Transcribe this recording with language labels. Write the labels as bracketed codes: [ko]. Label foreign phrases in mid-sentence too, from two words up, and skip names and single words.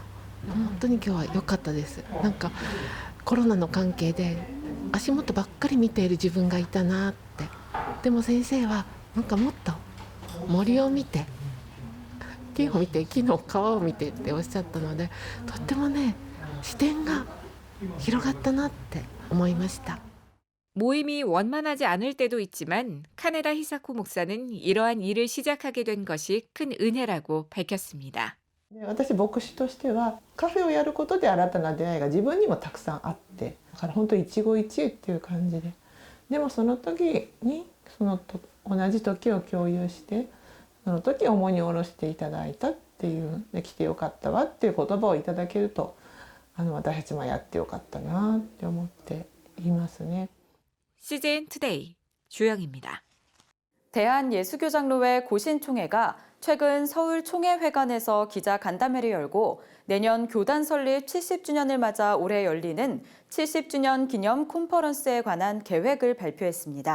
[ja] 本当に今日は良かったです。なんかコロナの関係で足元ばっかり見ている自分がいたなって。でも先生はなんかもっと森を見て、木を見て、木の川を見てっておっしゃったので、とってもね視点が広がったなって思いました。 [ko] 모임이 원만하지 않을 때도 있지만 카네다 히사코 목사는 이러한 일을 시작하게 된 것이 큰 은혜라고 밝혔습니다. [ja] 私牧師としてはカフェをやることで新たな出会いが自分にもたくさんあって、だから本当一期一会っていう感じで、でもその時に同じ時を共有して、その時重荷を下ろしていただいたっていう、で来てよかったわっていう言葉をいただけると、私たちもやってよかったなって思っていますね。 [ko] CGN 투데이 주영입니다. 대한예수교장로회 고신총회가 최근 서울 총회회관에서 기자 간담회를 열고 내년 교단 설립 70주년을 맞아 올해 열리는 70주년 기념 콘퍼런스에 관한 계획을 발표했습니다.